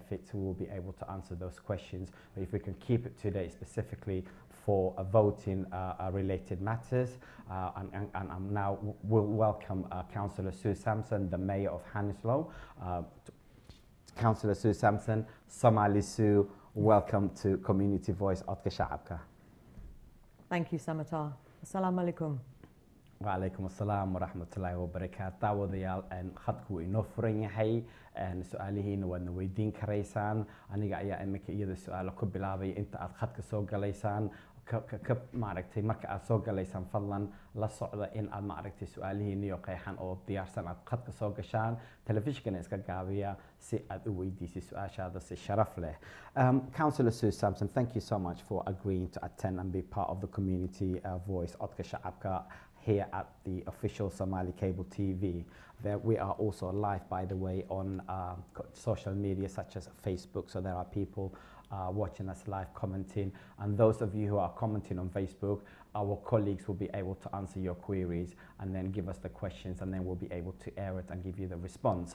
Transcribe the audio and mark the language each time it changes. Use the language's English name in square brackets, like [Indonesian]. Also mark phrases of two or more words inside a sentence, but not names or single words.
[English] We will be able to answer those questions, but if we can keep it today specifically for voting related matters and now we'll welcome Councillor Sue Sampson, the Mayor of Hanislow. Councillor Sue Sampson, Somali Sue, welcome to Community Voice Codka Shacabka. Thank you, Samatar. [Arabic] السلام عليكم. وعليكم السلام ورحمة الله وبركاته [Somali] daawadayaal khadku inoo furan yahay su'aalihiina waadna weydiin karaysaan aniga ayaa imika iyada su'aalo ku bilaabay inta aad khadka soo galaysaan maaragtay marka aad soo galaysaan fadlan la socda in aad maaragtay su'aalihiina iyo qeexan oo diyaarsan aad khadka soo gashaan telefishkana iska gaabiya si aad u weydiisay su'aashaada si sharaf leh [English] Councillor Sue Sampson, thank you so much for agreeing to attend and be part of the community voice codka shacabka here at the official Somali cable TV. There we are also live, by the way, on social media such as Facebook, so there are people watching us live, commenting, and those of you who are commenting on Facebook, our colleagues will be able to answer your queries and then give us the questions and then we'll be able to air it and give you the response.